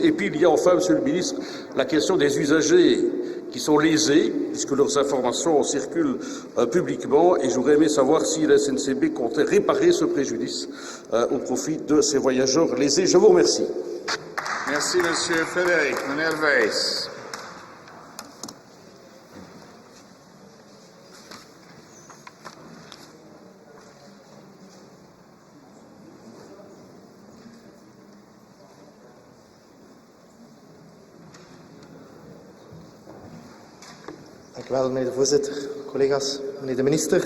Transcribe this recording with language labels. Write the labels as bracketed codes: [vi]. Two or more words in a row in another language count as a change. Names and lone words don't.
[fr] Et puis il y a enfin, Monsieur le Ministre, la question des usagers qui sont lésés, puisque leurs informations circulent publiquement, et j'aurais aimé savoir si la SNCB comptait réparer ce préjudice au profit de ces voyageurs lésés. Je vous remercie. Merci, Monsieur Frédéric. [nl] Meneer Wijs. Dank u wel, meneer de voorzitter, collega's, meneer de minister.